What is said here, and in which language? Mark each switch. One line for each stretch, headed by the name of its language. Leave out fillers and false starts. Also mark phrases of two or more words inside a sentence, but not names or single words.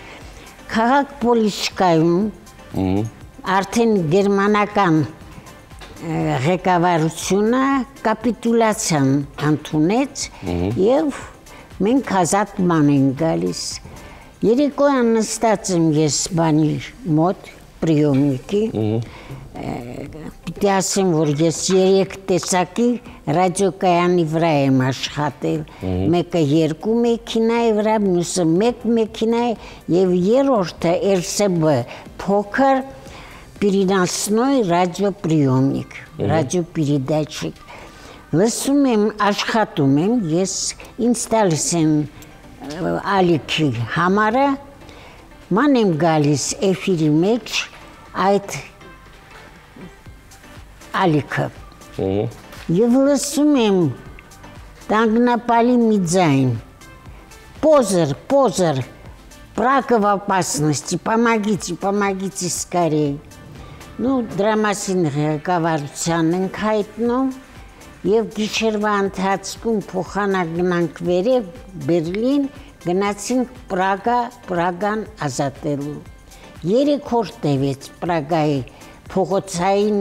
Armenian: Քաղաք Պոլիշկայում արդեն գերմանական ղեկավարությունը կապիտուլացիան ընդունեց եւ մենք ազատման ենք գալիս։ Երեկոյան նստած եմ ես բանի մոտ պրիոմնիկի, պիտի ասեմ, որ ես 3 տեսակի ռադիոկայանի վրա եմ աշխատել, մեկը 2 մեքենայի վրա, մյուսը 1 մեքենայի եւ երրորդը RSB փոքր
Russian: переносной радиоприемник, радиопередатчик։
Armenian: Լսում եմ, աշխատում եմ, ես ինձ տալիս եմ ալիքի համարը, ման եմ գալիս էֆիրի մեջ այդ ալիքը։ Եվ լսում եմ տանգնապալի մի ձայն,
Russian: позор, брак в опасности, помогите скорее։ Ну,
Armenian: դրա մասին ղեկավարության ենք հայտնում եւ գիշերվա ընթացքում փոխանակ վերև Բերլին գնացինք Պրագան ազատելու։ 3 օր տևեց Պրագայի փողոցային